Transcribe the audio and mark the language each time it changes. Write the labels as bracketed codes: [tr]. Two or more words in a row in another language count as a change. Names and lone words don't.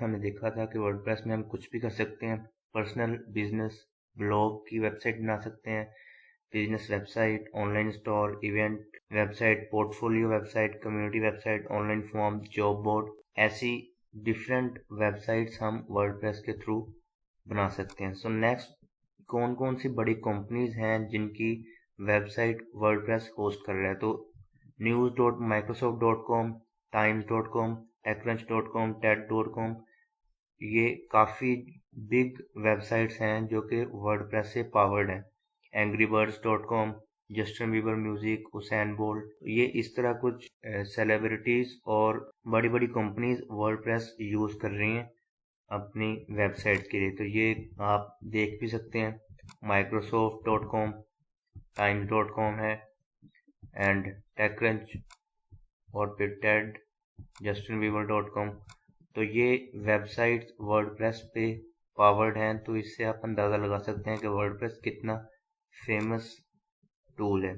[hi] हमने देखा था कि वर्डप्रेस में हम कुछ भी कर सकते हैं। [en] personal, business, blog [hi] की वेबसाइट बना सकते हैं, [en] business website, online store, event website, portfolio website, community website, online form, job board, [hi] ऐसी [en] different websites [hi] हम वर्डप्रेस के थ्रू बना सकते हैं। [en] so next, [hi] कौन कौन सी बड़ी कंपनीज हैं जिनकी वेबसाइट वर्डप्रेस होस्ट कर रहा है? तो news.microsoft.com, times.com, techcrunch.com, ted.com, ये काफ़ी [en] big websites [hi] हैं जो कि वर्डप्रेस से पावर्ड हैं। angryBirds.com, जस्टिन बीबर म्यूजिक, उसेन बोल्ट, ये इस तरह कुछ सेलिब्रिटीज और बड़ी बड़ी कंपनीज वर्डप्रेस यूज कर रही हैं अपनी वेबसाइट के लिए। तो ये आप देख भी सकते हैं। microsoft.com, times.com है, एंड टेकक्रंच, और फिर टेड, justinbieber.com। तो ये वेबसाइट्स वर्डप्रेस पे पावर्ड हैं। तो इससे आप अंदाज़ा लगा सकते हैं कि वर्डप्रेस कितना [en] famous tool [hi] है।